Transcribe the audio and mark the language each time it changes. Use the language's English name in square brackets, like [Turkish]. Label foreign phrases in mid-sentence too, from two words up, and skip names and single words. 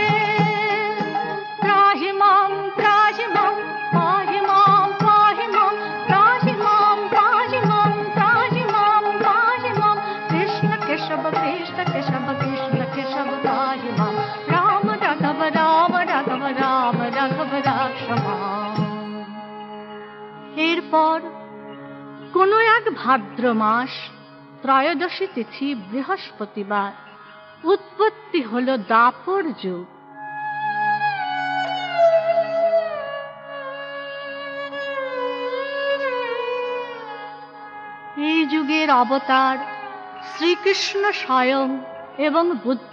[Sanskrit] त्राहि मां पाहि मां, त्राहि मां पाहि मां, त्राहि मां पाहि मां, त्राहि मां पाहि मां। कृष्ण केशव कृष्ण केशव कृष्ण केशव त्राहि मां। राम राघव राम राघव राम राघव राक्ष मां। [Bangla] এরপর কোনো এক ভাদ্র মাস ত্রয়োদশী তিথি বৃহস্পতিবার উৎপত্তি হলো দাপর যুগ। এই যুগের অবতার শ্রীকৃষ্ণ স্বয়ং এবং বুদ্ধ।